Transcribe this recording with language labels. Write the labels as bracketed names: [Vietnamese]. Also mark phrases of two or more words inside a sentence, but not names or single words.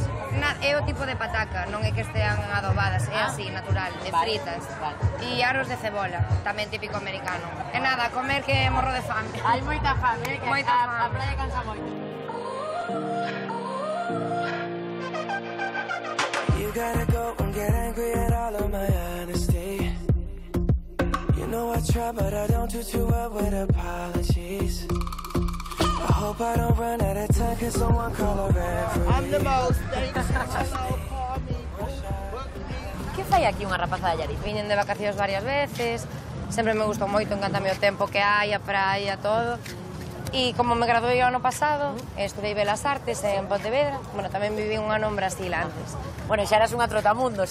[Galician] É o tipo de pataca, non é que estean adobadas, é así, natural, de fritas. E aros de cebola, tamén típico americano. E nada, a comer que morro de fame. Hai moita fame, que Moita a fame. praia cansa moito. [English] gotta go and get angry at all of my honesty. You know I try, but I don't do too well with apologies. I hope I don't run out of time, cause someone call a referee. I'm the most dangerous. Hello, call me. [Galician] Que fai aquí unha rapaza de Allariz? Viñen de vacacións varias veces, sempre me gustou moito, encantame o tempo que hai, a praia, todo. E como me graduei o ano pasado, estudei Belas Artes en Pontevedra, bueno, tamén viví un ano en Brasil antes. Bueno, xa eras unha trotamundos,